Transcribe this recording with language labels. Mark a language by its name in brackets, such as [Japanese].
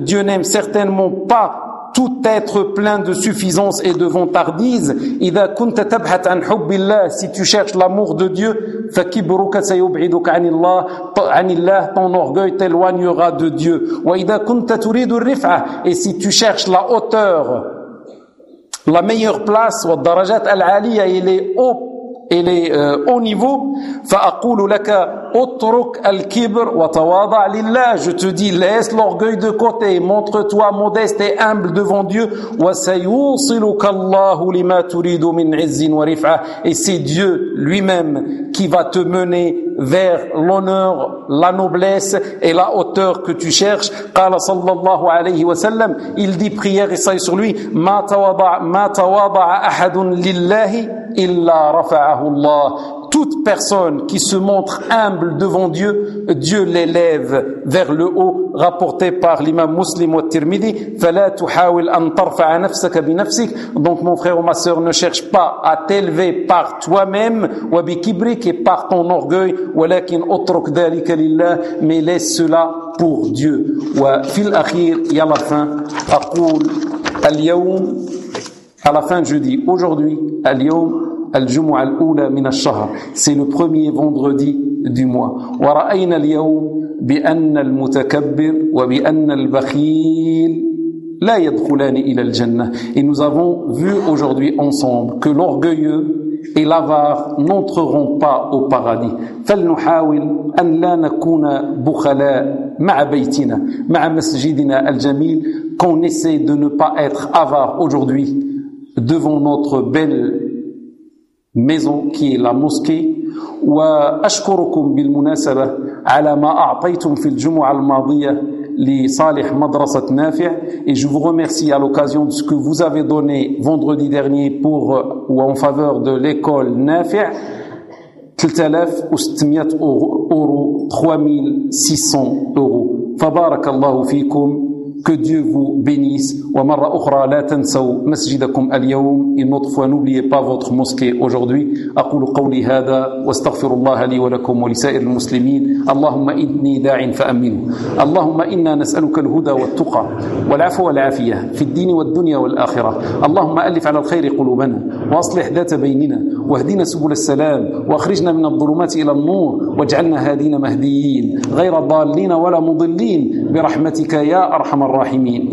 [French] Dieu n'aime certainement pas tout être plein de suffisance et de vantardise. [Arabic] إذا كنت تبحث عن حب الله, [French] si tu cherches l'amour de Dieu, [Arabic] فكبرك سيبعدك عن الله, عن الله, [French] ton orgueil t'éloignera de Dieu. [Arabic] وإذا كنت تريد الرفعة, [French] et si tu cherches la hauteur, la meilleure place, [Arabic] wa darajat al-aliya, [French] il est haut, il est haut niveau. [Arabic] Fa aqulu laka utruk al-kibr wa tawada' lillah. [French] Je te dis, laisse l'orgueil de côté, montre-toi modeste et humble devant Dieu. [Arabic] Wa sayusiluka Allah lima turidu min 'izzin wa rif'ah. [French] Et c'est Dieu lui-même qui va te mener vers l'honneur, la noblesse et la hauteur que tu cherches. [Arabic] قال صلى الله عليه وسلم, [French] il dit, prière et sur lui, [Arabic] ما تواضع أحد لله إلا رفعه الله. [French] Toute personne qui se montre humble devant Dieu, Dieu l'élève vers le haut, rapporté par l'imam Muslim wa Tirmidhi. [Arabic] فَلَا تُحَاوِلْ أَنْ تَرْفَعَ نَفْسَكَ بِنَفْسِكَ. [French] Donc mon frère ou ma sœur, ne cherche pas à t'élever par toi-même, [Arabic] وَبِكِبْرِكَ, [French] et par ton orgueil, [Arabic] وَلَكِنْ أُطْرُكْ ذَلِكَ لِلَّهِ, [French] mais laisse cela pour Dieu. [Arabic] وَفِي الْأَخِيرِ, [French] et à la fin, [Arabic] أَقُولْ الْيَوْمِ, [French] à la fin je dis, aujourd'hui, [Arabic] الْيَوْمِ, الجمعه الاولى من الشهر, [French] c'est le premier vendredi du mois. [Arabic] وراينا اليوم بان المتكبر وبان البخيل لا يدخلان الى الجنه. [French] Et nous avons vu aujourd'hui ensemble que l'orgueilleux et l'avare n'entreront pas au paradis. [Arabic] فلنحاول ان لا نكون بخلاء مع بيتنا مع مسجدنا الجميل. [French] Qu'on essaie de ne pas être avare aujourd'hui devant notre belle maison qui est la mosquée. [Arabic] وأشكركم بالمناسبة على ما أعطيتم في الجمعة الماضية لصالح مدرسة نافع. [French] Et je vous remercie à l'occasion de ce que vous avez donné vendredi dernier pour ou en faveur de l'école نافع. 3600 euros. [Arabic] فبارك الله فيكم. [French] Que Dieu vous bénisse. [Arabic] ومرة أخرى لا تنسوا مسجدكم اليوم. [French] Une autre fois, n'oubliez pas votre mosquée aujourd'hui. [Arabic] أقول قولي هذا واستغفر الله لي ولكم ولسائر المسلمين. اللهم إني داع فأمنه. اللهم إنا نسألك الهدى والتقى والعفو والعافية في الدين والدنيا والآخرة. اللهم ألف على الخير قلوبنا وأصلح ذات بيننا واهدنا سبل السلام وأخرجنا من الظلمات إلى النور واجعلنا هادين مهديين غير ضالين ولا مضلين برحمتك يا أرحم الراحمين.